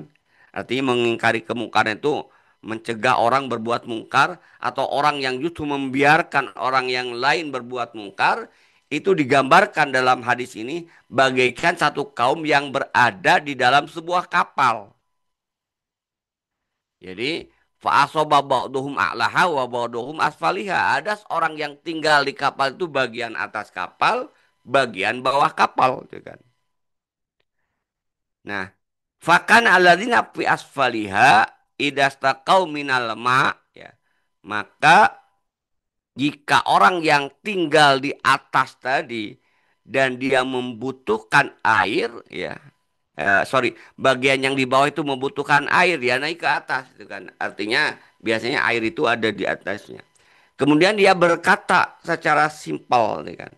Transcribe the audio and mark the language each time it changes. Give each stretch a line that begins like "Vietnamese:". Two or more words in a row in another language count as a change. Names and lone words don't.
Indonesian: Artinya mengingkari kemungkaran itu mencegah orang berbuat mungkar atau orang yang justru membiarkan orang yang lain berbuat mungkar itu digambarkan dalam hadis ini bagaikan satu kaum yang berada di dalam sebuah kapal.
Arabic: Jadi فأصاب بعضهم أعلاها وبعضهم أسفلها.
Indonesian: Ada seorang yang tinggal di kapal itu bagian atas kapal, bagian bawah kapal, gitu kan.
Arabic: Nah, فكان الذين في أسفلها إذا استقوا من الماء ya.
Indonesian: Maka jika orang yang tinggal di atas tadi dan dia membutuhkan air ya, sorry, bagian yang di bawah itu membutuhkan air, dia naik ke atas, itu kan. Artinya biasanya air itu ada di atasnya. Kemudian dia berkata secara simpel, nih kan.